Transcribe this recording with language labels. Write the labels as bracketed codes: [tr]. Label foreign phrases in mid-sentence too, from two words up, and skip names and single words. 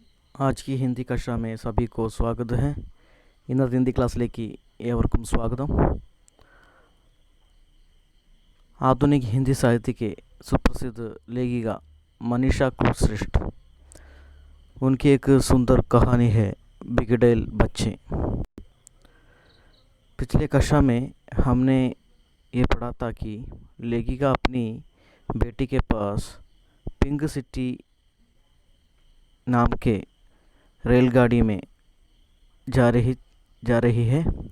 [hi] आज की हिंदी कक्षा में सभी को स्वागत है. [ml] ഇന്നത്തെ ഹിന്ദി ക്ലാസ്സിലേക്ക് ഏവർക്കും സ്വാഗതം. [hi] आधुनिक हिंदी साहित्य के सुप्रसिद्ध लेखिका मनीषा क्रूर श्रेष्ठ, उनकी एक सुंदर कहानी है बिगड़ेल बच्चे. पिछले कक्षा में हमने ये पढ़ा था कि लेखिका अपनी बेटी के पास पिंक सिटी नाम के रेलगाड़ी में जा रही है.